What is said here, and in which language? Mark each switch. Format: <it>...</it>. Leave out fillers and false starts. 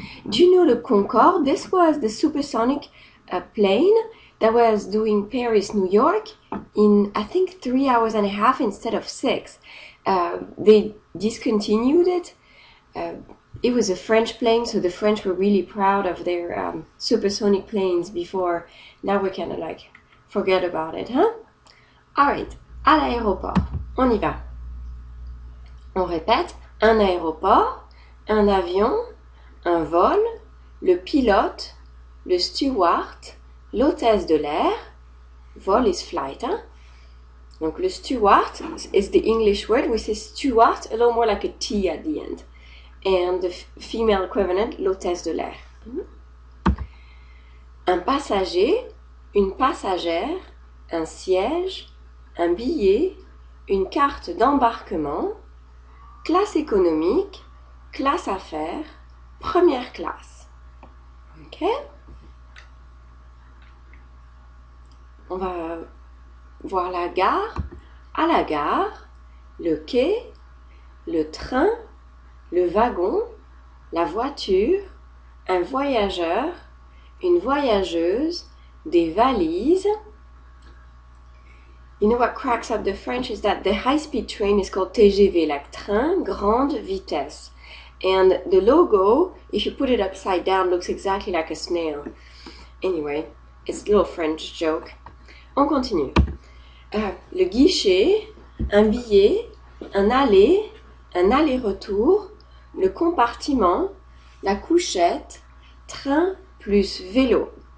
<en>Do you know the Concorde? This was the supersonic plane that was doing Paris-New York in, I think, 3 hours and a half instead of 6. They discontinued it. It was a French plane, so the French were really proud of their supersonic planes before. Now we kind of like forget about it, huh?</en> <fr>Alright, à l'aéroport. On y va. On répète, un aéroport, un avion, un vol, le pilote, le steward, l'hôtesse de l'air.</fr> <en>Vol is flight, hein? Donc le steward is the English word. We say steward, a little more like a T at the end. And the female equivalent, l'hôtesse de l'air.</en> <fr>Un passager, une passagère, un siège, un billet, une carte d'embarquement, classe économique, classe affaires, première classe. Ok? On va voir la gare, à la gare, le quai, le train, le wagon, la voiture, un voyageur, une voyageuse, des valises.</fr> <en>You know what cracks up the French is that the high-speed train is called TGV, like train grande vitesse. And the logo, if you put it upside down, looks exactly like a snail. Anyway, it's a little French joke.</en> <fr>On continue. Le guichet, un billet, un aller-retour, le compartiment, la couchette, train plus vélo.</fr>